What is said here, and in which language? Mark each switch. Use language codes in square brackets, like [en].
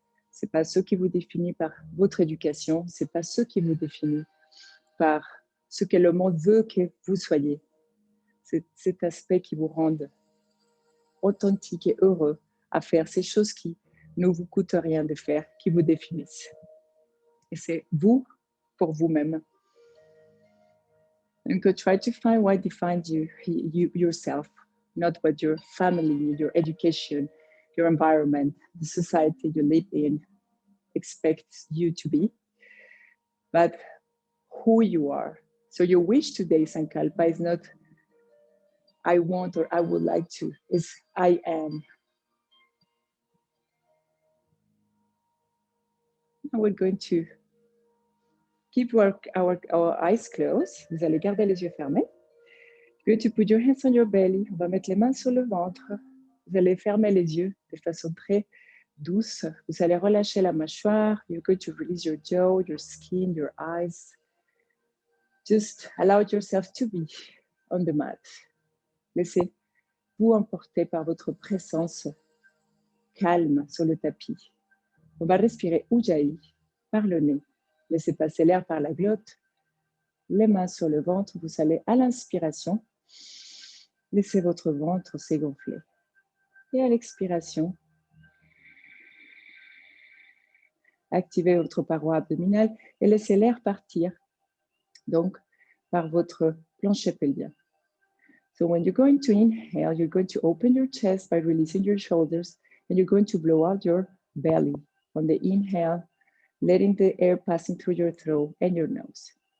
[fr] Ce n'est pas ce qui vous définit par votre éducation. Ce n'est pas ce qui vous définit par ce que le monde veut que vous soyez. C'est cet aspect qui vous rend authentique et heureux à faire ces choses qui ne vous coûtent rien de faire, qui vous définissent. Et c'est vous pour vous-même. [en] And go try to find what defines you yourself, not what your family, your education, your environment, the society you live in expects you to be, but who you are. So your wish today, Sankalpa, is not I want or I would like to, it's I am. And we're going to keep our eyes closed. [fr] Vous allez garder les yeux fermés. [en] You're going to put your hands on your belly. [fr] On va mettre les mains sur le ventre. Vous allez fermer les yeux de façon très douce. Vous allez relâcher la mâchoire. [en] You're going to release your jaw, your skin, your eyes. Just allow yourself to be on the mat. [fr] Laissez-vous emporter par votre présence calme sur le tapis. On va respirer Ujjayi par le nez. Laissez passer l'air par la glotte. Les mains sur le ventre. Vous allez à l'inspiration. Laissez votre ventre s'égonfler. Et à l'expiration, activez votre paroi abdominale et laissez l'air partir. Donc, par votre plancher pelvien. [en] So when you're going to inhale, you're going to open your chest by releasing your shoulders, and you're going to blow out your belly. On the inhale, letting the air passing through your throat and your nose.